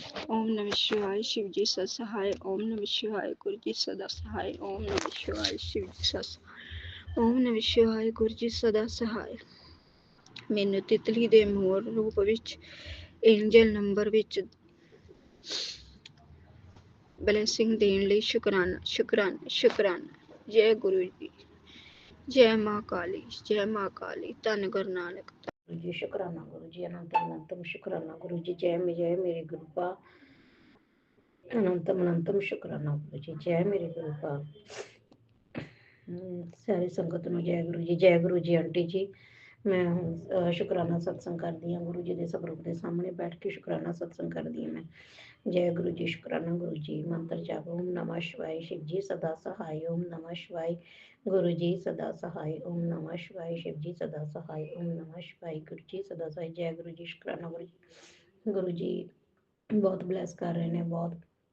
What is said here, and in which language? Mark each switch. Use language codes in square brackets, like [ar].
[hi] ਓਮ ਨਮः ਸ਼ਿਵਾय, शिव जी सदा सहाय। ओम नमः शिवाय, गुरु जी सदा सहाय। ओम नमः शिवाय, शिव जी सदा सहाय। ओम नमः शिवाय, गुरु जी सदा सहाय। [pa] ਮੈਨੂੰ ਤਿਤਲੀ ਦੇ ਮੋਰ ਰੂਪ ਵਿੱਚ ਐਂਜਲ ਨੰਬਰ ਵਿੱਚ ਬਲੈਸਿੰਗ ਦੇਣ ਲਈ ਸ਼ੁਕਰਾਨਾ, ਸ਼ੁਕਰਾਨਾ, ਸ਼ੁਕਰਾਨਾ। ਜੈ ਗੁਰੂ ਜੀ, ਜੈ ਮਾਂ ਕਾਲੀ, ਜੈ ਮਾਂ ਕਾਲੀ। ਧੰਨ ਗੁਰੂ ਨਾਨਕ। ਜੀ ਸ਼ੁਕਰਾਨਾ ਗੁਰੂ ਜੀ, ਅਨੰਤਮ ਸ਼ੁਕਰਾਨਾ ਗੁਰੂ ਜੀ। ਜੈ ਮੇਰੇ ਗੁਰੂ ਪਾ, ਅਨੰਤਮ ਸ਼ੁਕਰਾਨਾ ਗੁਰੂ ਜੀ। ਜੈ ਮੇਰੇ ਗੁਰੂ ਪਾ। ਸਾਰੀ ਸੰਗਤ ਨੂੰ ਜੈ ਗੁਰੂ ਜੀ। ਜੈ ਗੁਰੂ ਜੀ। ਆਂਟੀ ਜੀ, ਮੈਂ ਹੁਣ ਸ਼ੁਕਰਾਨਾ ਸਤਸੰਗ ਕਰਦੀ ਹਾਂ। ਗੁਰੂ ਜੀ ਦੇ ਸਵਰੂਪ ਦੇ ਸਾਹਮਣੇ ਬੈਠ ਕੇ ਸ਼ੁਕਰਾਨਾ ਸਤਸੰਗ ਕਰਦੀ ਹਾਂ। ਮੈਂ [hi] जय गुरु जी, शुक्राना गुरु जी। मंत्र जाप ओम नमः शिवाय, शिव जी सदा सहाय, ओम नमः शिवाय, गुरु जी सदा सहाय, ओम नमः शिवाय, शिव जी सदा सहाय, ओम नमः शिवाय, गुरु जी सदा सहाय। जय गुरु जी, शुक्राना गुरु जी। गुरु जी बहुत ब्लैस कर रहे हैं, बहुत।